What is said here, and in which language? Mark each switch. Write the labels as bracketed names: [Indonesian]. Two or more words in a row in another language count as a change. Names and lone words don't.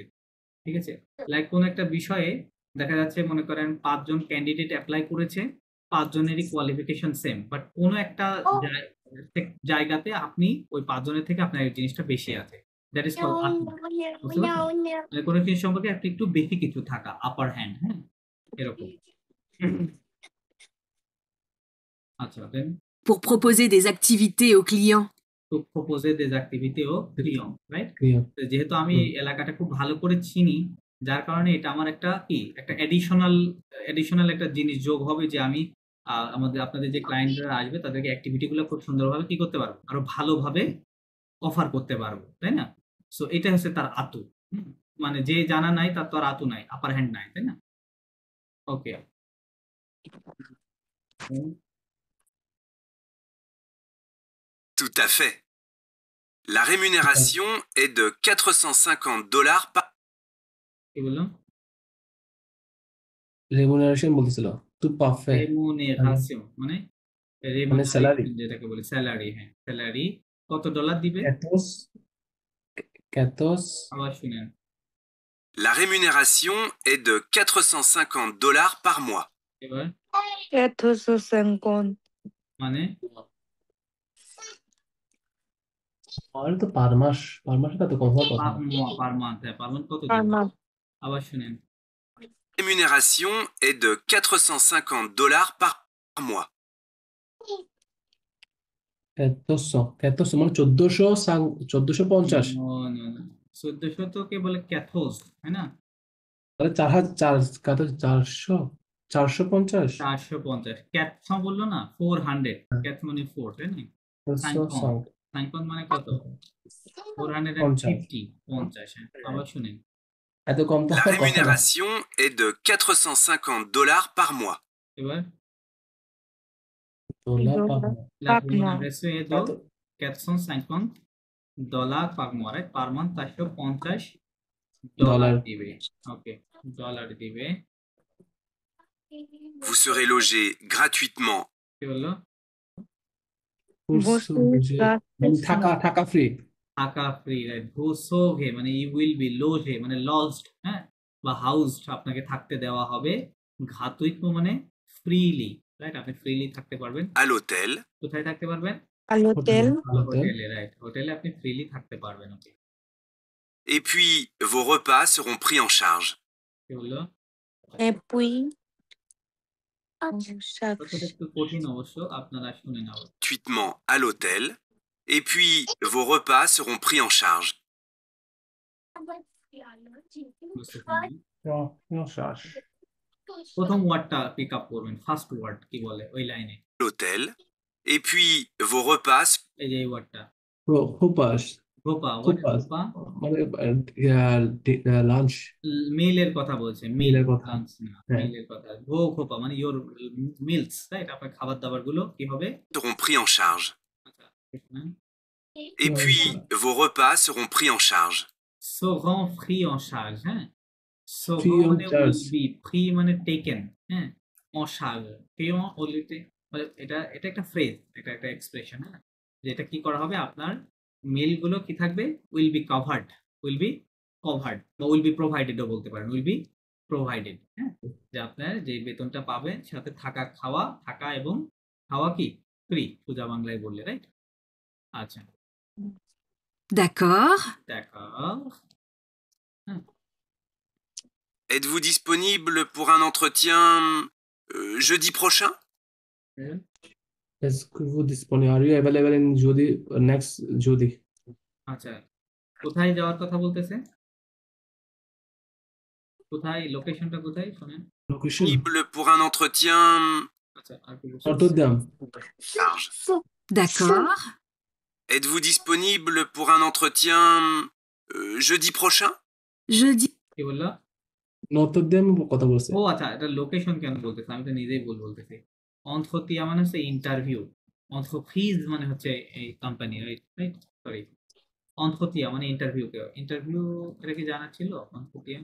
[Bangla] ঠিক আছে লাইক কোন একটা বিষয়ে দেখা যাচ্ছে মনে করেন 5 জন ক্যান্ডিডেট অ্যাপ্লাই করেছে, 5 জনেরই কোয়ালিফিকেশন সেম, বাট কোন একটা জায়গাতে আপনি ওই 5 জনের থেকে আপনার এই জিনিসটা বেশি আছে, [English] that is called [Bangla] আতু। কোনো কিছু সম্পর্কে একটু বেশি কিছু থাকা, [English] upper hand. [Bangla] হ্যাঁ এরকম। আচ্ছা দেন [French] pour proposer des activités aux clients. টু প্রপোজে des activités aux clients, [Bangla] রাইট? ক্লিয়ার যেহেতু আমি এলাকাটা খুব ভালো করে চিনি, যার কারণে এটা আমার একটা একটা এডিশনাল একটা জিনিস যোগ হবে যে আমি আপনাদের যে ক্লায়েন্টরা আসবে তাদেরকে অ্যাক্টিভিটি গুলো খুব সুন্দরভাবে কি করতে পারবো, আরো ভালোভাবে অফার করতে পারবো, তাই না? সো এটা হচ্ছে তার আতু। মানে যে জানা নাই তার তো আর আতু নাই, [English] upper hand [Bangla] নাই, তাই না? ওকে, [French] Tout à fait. La rémunération est de $450 par... [Bangla] কি বললাম? রেমুনারেশন বলতেছিল টু পারফেক্ট রেমুনেরেশন মানে মানে স্যালারি রেমুনারেশন যেটাকে বলে স্যালারি। হ্যাঁ, স্যালারি কত ডলার দিবে? ক্যাথোস ক্যাথোস আবার শুনেন, [French] La rémunération est de $450 par mois. [Bangla] এবার 450 মানে আর তো পার মাস তো কম হওয়ার কথা [English] per month. [Bangla] হ্যাঁ, [English] per month [Bangla] কত [English] per [Bangla] দিবে? [English] month. [Bangla] আবার শুনেন, [French] La rémunération est de $450 par mois. [Bangla] ক্যাথোস মানে 1450 1400 তো কে বলে ক্যাথোস, তাই না? তাহলে 450 ক্যাথ বললো না 400, ক্যাথ মানে 4, তাই না? সাইনকন মানে কত? 450, 50। হ্যাঁ, আবার শুনেন, এত কম তো [French] La [Bangla] হওয়ার কথা না [French] rémunération est de $450 par mois. [Bangla] এবার ডলার পার মাস। [French] la Par mois. rémunération est de $450 par mois, [English] right? per month [Bangla] 450 ডলার ডলার দিবে। ওকে, ডলার দিবে। [French] Vous serez logé gratuitement [Bangla] কি বললো? থাকা ফ্রি থাকা ফ্রি, রাইট? ভুসোভে মানে [English] you will be, [Bangla] লোজে মানে লজড, হ্যাঁ, বা হাউসড, আপনাকে থাকতে দেওয়া হবে। ঘাতুইত্ব মানে ফ্রিলি, রাইট? আপনি ফ্রিলি থাকতে পারবেন। [French] à l'hôtel. [Bangla] কোথায় থাকতে পারবেন? [French] À l'hôtel. [Bangla] হোটেলে, রাইট? হোটেলে আপনি ফ্রিলি থাকতে পারবেন। ওকে, [French] Et puis, vos repas seront pris en charge. [Bangla] কি বললো? [French] Et puis, [Bangla] কথাটা একটু কঠিন অবশ্য, আপনারা শুনে নাও। [French] Gratuitement à l'hôtel. Et puis, vos repas seront pris en charge. [Bangla] বুঝতে পারলেন? প্রথম ওয়ার্ডটা [English] pick up [Bangla] করবেন, [English] first word [Bangla] কি বলে ওই লাইনে? [French] L'hôtel. Et puis, vos repas [Bangla] এই যে এই ওয়ার্ডটা হোপাস ভোপা, হোপাস ভোপা মানে লাঞ্চ মিলের কথা বলছে, মিলের কথা। লাঞ্চ না, হ্যাঁ। মিলের কথা। ভোপা মানে [English] your meals, [Bangla] রাইট? আপনার খাবার দাবার গুলো কি হবে? [French] seront pris en charge. [Bangla] আচ্ছা, শুনুন। [French] Et puis, vos repas seront pris en charge. seront pris en charge, হ্যাঁ? Pris seront en [Bangla] মানে [French] charge. [English] will be, [Bangla] pris মানে taken, হ্যাঁ? [French] en charge, pris en [Bangla] অলরেডি, মানে এটা একটা ফ্রেজ, এটা একটা এক্সপ্রেশন, হ্যাঁ? যেটা কি করা হবে, আপনার মিল গুলো কি থাকবে? [English] will be covered বা will be provided ও বলতে পারেন, will be provided, [Bangla] হ্যাঁ? যে আপনার যে বেতনটা পাবেন সাথে থাকা এবং খাওয়া কি ফ্রি, সোজা বাংলায় বললে, রাইট? আচ্ছা, [French] D'accord. d'accord. Êtes-vous disponible pour un entretien jeudi prochain? Est-ce que vous disponible? [English] Are you available in next Jodi? [Bangla] আচ্ছা, কোথায় যাওয়ার কথা বলতেছে? কোথায়, লোকেশনটা কোথায় শোনেন? [English] Location? [French] Disponible pour un entretien [Bangla] আচ্ছা, আর কি বলছে? Rotterdam. [French] charge. D'accord. Êtes-vous disponible pour un entretien jeudi prochain? Jeudi. [Bangla] কি বললো? Rotterdam কথা বলছে। ও আচ্ছা, এটা লোকেশন কেন বলতেছে? আমি তো নিজেই বলতেছি। অন্ত্রতিয়া মানে হচ্ছে ইন্টারভিউ, অন্ত্রফিজ মানে হচ্ছে এই কোম্পানি, রাইট? সরি, অন্ত্রতিয়া মানে ইন্টারভিউ এটা কি জানা ছিল? অন্ত্রতিয়া